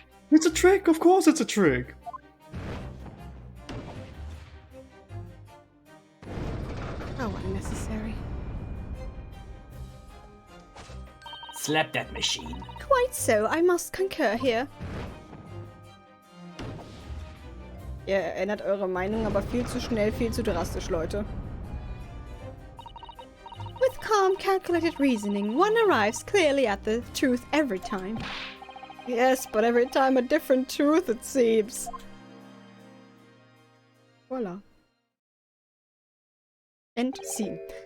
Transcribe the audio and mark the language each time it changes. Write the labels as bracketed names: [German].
[English] It's a trick, of course it's a trick. How unnecessary. Slap that machine. Quite so, I must concur here. [German] Ihr ändert eure Meinung, aber viel zu schnell, viel zu drastisch, Leute. [English] With calm, calculated reasoning, one arrives clearly at the truth every time. Yes, but every time a different truth, it seems. Voila. End scene.